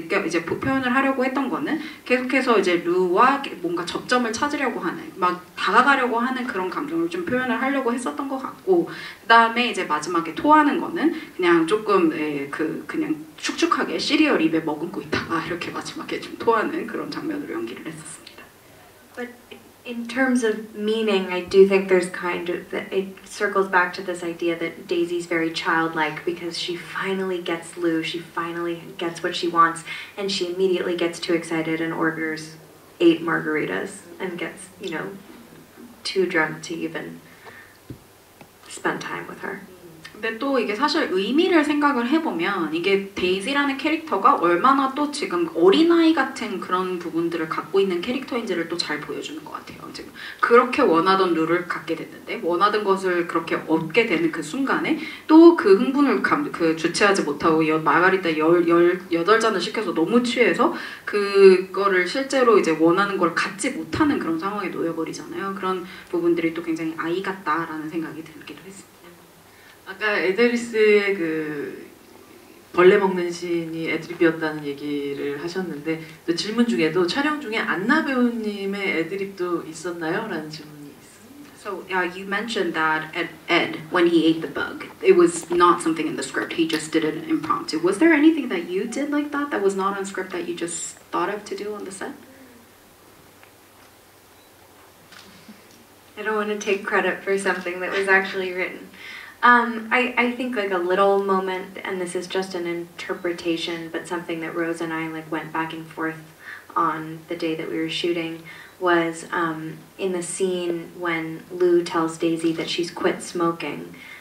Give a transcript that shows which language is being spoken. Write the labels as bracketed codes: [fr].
[ko] 이제 표현을 하려고 했던 거는 계속해서 이제 루와 뭔가 접점을 찾으려고 하는, 막 다가가려고 하는 그런 감정을 좀 표현을 하려고 했었던 것 같고, 그 다음에 이제 마지막에 토하는 거는 그냥 조금 그냥 축축하게 시리얼 입에 머금고 있다가 이렇게 마지막에 좀 토하는 그런 장면으로 연기를 했었습니다. [en] But in terms of meaning, I do think there's kind of, it circles back to this idea that Daisy's very childlike because she finally gets Lou, she finally gets what she wants, and she immediately gets too excited and orders 8 margaritas and gets, you know, too drunk to even spend time with her. [ko] 근데 또 이게 사실 의미를 생각을 해보면 이게 데이지라는 캐릭터가 얼마나 또 지금 어린아이 같은 그런 부분들을 갖고 있는 캐릭터인지를 또 잘 보여주는 것 같아요. 지금 그렇게 원하던 룰을 갖게 됐는데, 원하던 것을 그렇게 얻게 되는 그 순간에 또 그 흥분을 주체하지 못하고 마가리타 18잔을 시켜서 너무 취해서 그거를 실제로 이제 원하는 걸 갖지 못하는 그런 상황에 놓여버리잖아요. 그런 부분들이 또 굉장히 아이 같다라는 생각이 들기도 했습니다. 아까 에데리스의 그 벌레 먹는 씬이 애드립이었다는 얘기를 하셨는데, 또 질문 중에도 촬영 중에 안나 배우님의 애드립도 있었나요? 라는 질문이 있습니다. [en] So you mentioned that Ed, when he ate the bug, it was not something in the script. He just did it impromptu. Was there anything that you did like that that was not on script that you just thought of to do on the set? I don't want to take credit for something that was actually written. I think like a little moment, and this is just an interpretation, but something that Rose and I like went back and forth on the day that we were shooting was in the scene when Lou tells Daisy that she's quit smoking.